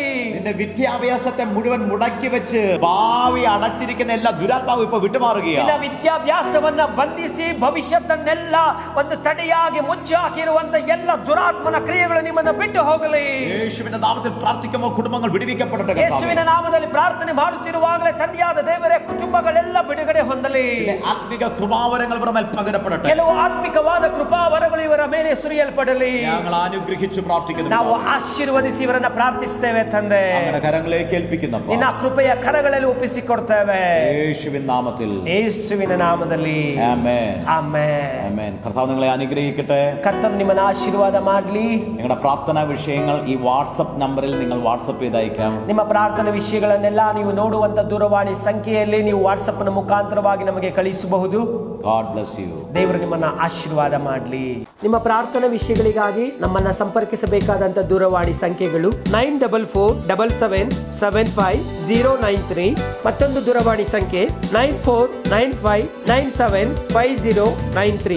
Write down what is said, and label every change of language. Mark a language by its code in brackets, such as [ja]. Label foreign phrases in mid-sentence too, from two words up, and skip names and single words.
[ml] നിന്റെ വിദ്യാഭ്യാസത്തെ മുഴുവൻ മുടക്കി വെച്ച് ഭാവി അടച്ചിരിക്കുന്ന എല്ലാ ദുരാത്മാവും ഇപ്പൊ വിട്ടുമാറുകയാണ്. [kn] ನಿನ್ನ ವಿದ್ಯಾಭ್ಯಾಸವನ್ನ ಬಂಧಿಸಿ ಭವಿಷ್ಯತ್ತನ್ನೆಲ್ಲ ಒಂದು ತಡೆಯಾಗಿ ಮುಚ್ಚಿ ಹಾಕಿರುವಂತ ಎಲ್ಲ ದುರಾತ್ಮನ ಕ್ರಿಯೆಗಳು ನಿಮ್ಮನ್ನು ಬಿಟ್ಟು ಹೋಗಲಿ. [ml] യേശുവിന്റെ നാമത്തിൽ പ്രാർത്ഥിക്കുമ്പോൾ കുടുംബങ്ങൾ വിടുവിക്കപ്പെടട്ടെ. [kn] ಯೇಸುವಿನ ನಾಮದಲ್ಲಿ ಪ್ರಾರ್ಥನೆ ಮಾಡುತ್ತಿರುವಾಗಲೇ ತಂದೆಯಾದ ದೇವರೇ, ಕುಟುಂಬಗಳೆಲ್ಲ ಬಿಡುಗಡೆ ಹೊಂದಲಿ. [ml] ആത്മിക കൃപാവരങ്ങൾ ഇവരുടെ മേൽ പകരപ്പെടട്ടെ. [kn] ಕೆಲವು ಆತ್ಮಿಕವಾದ ಕೃಪಾವರಗಳು ಇವರ ಮೇಲೆ ಸುರಿಯಲ್ಪಡಲಿ. [ml] ഞങ്ങൾ അനുഗ്രഹിച്ചു പ്രാർത്ഥിക്കുന്നു. [kn] ನಾವು ಆಶೀರ್ವದಿಸಿ ಇವರನ್ನ ಪ್ರಾರ್ಥಿಸ್ತೇವೆ ತಂದೆ. [ml] അങ്ങയുടെ കരങ്ങളിലേക്ക് ഏൽപ്പിക്കുന്നു. [kn] ನಿನ್ನ ಕೃಪೆಯ ಕರಗಳಲ್ಲಿ ಒಪ್ಪಿಸಿಕೊಡ್ತೇವೆ [ml] യേശുവിൻ നാമത്തിൽ. [kn] ಯೇಸುವಿನ ನಾಮದಲ್ಲಿ [ml] ആമേൻ. [kn] ಆಮೆನ್. [ml] ആമേൻ. കർത്താവ് നിങ്ങളെ അനുഗ്രഹിക്കട്ടെ. [kn] ಕರ್ತನು ನಿಮ್ಮನ್ನ ಆಶೀರ್ವಾದ ಮಾಡಲಿ. [ml] നിങ്ങളുടെ പ്രാർത്ഥനാ വിഷയങ്ങൾ ഈ വാട്സപ്പ് നമ്പറിൽ നിങ്ങൾ വാട്സപ്പ് ചെയ്ത് അയക്കാം. [kn] ನಿಮ್ಮ ಪ್ರಾರ್ಥನೆ ವಿಷಯಗಳನ್ನೆಲ್ಲ ನೀವು ನೋಡುವಂತ ದೂರವಾಣಿ ಸಂಖ್ಯೆಯಲ್ಲಿ ನೀವು ವಾಟ್ಸಪ್ ನ ಮುಖಾಂತರವಾಗಿ ನಮಗೆ ಕಳಿಸಬಹುದು. [en] God bless you. [kn] ದೇವರು ನಿಮ್ಮನ್ನ ಆಶೀರ್ವಾದ ಮಾಡಲಿ. ನಿಮ್ಮ ಪ್ರಾರ್ಥನಾ ವಿಷಯಗಳಿಗಾಗಿ ನಮ್ಮನ್ನ ಸಂಪರ್ಕಿಸಬೇಕಾದಂತ ದೂರವಾಣಿ ಸಂಖ್ಯೆಗಳು 9477775093. ಮತ್ತೊಂದು ದೂರವಾಣಿ ಸಂಖ್ಯೆ 9495975093.